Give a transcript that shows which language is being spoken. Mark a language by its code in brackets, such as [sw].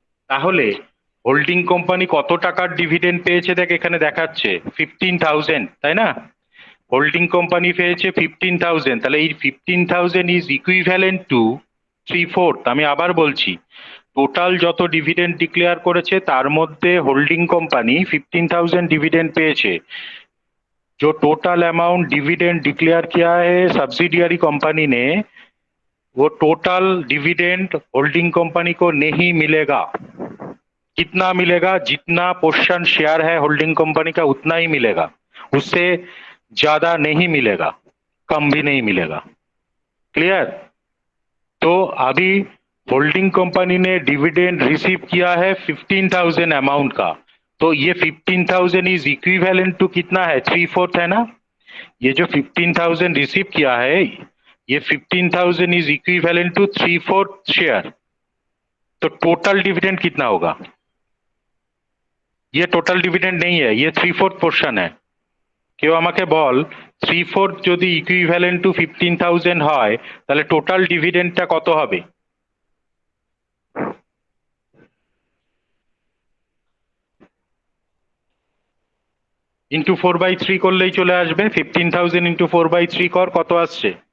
[bn] তাহলে holding company কত টাকার ডিভিডেন্ড পেয়েছে দেখ, এখানে দেখাচ্ছে 15,000, তাই না? হোল্ডিং কোম্পানি পেয়েছে 15,000, তাহলে এই 15,000 [en] is equivalent to [bn] 3/4। আমি আবার বলছি, টোটাল যত ডিভিডেন্ড ডিক্লেয়ার করেছে তার মধ্যে হোল্ডিং কোম্পানি 15,000 डिविडेंड পেয়েছে। [hi] जो टोटल अमाउंट डिविडेंड डिक्लेयर किया है सब्सिडियरी कंपनी ने, वो टोटल डिविडेंड होल्डिंग कंपनी को नहीं मिलेगा। कितना मिलेगा? जितना पोर्शन शेयर है होल्डिंग कंपनी का उतना ही मिलेगा, उससे ज्यादा नहीं मिलेगा, कम भी नहीं मिलेगा। क्लियर? तो अभी होल्डिंग कंपनी ने डिविडेंड रिसीव किया है 15,000 अमाउंट का, तो ये 15,000 [en] is equivalent to [hi] कितना है? 3/4 है ना। ये जो 15,000 रिसीव किया है ये 15,000 [en] is equivalent to [hi] 3/4 शेयर। तो टोटल डिविडेंड कितना होगा? ये टोटल डिविडेंड नहीं है, ये 3/4 पोर्शन है। [bn] কেউ আমাকে বল 3/4 যদি [en] equivalent to [bn] 15,000 হয় তাহলে টোটাল ডিভিডেন্ডটা কত হবে? ইন্টু 4/3 করলেই চলে আসবে। 15,000 ইন্টু 4/3 কর, কত আসছে?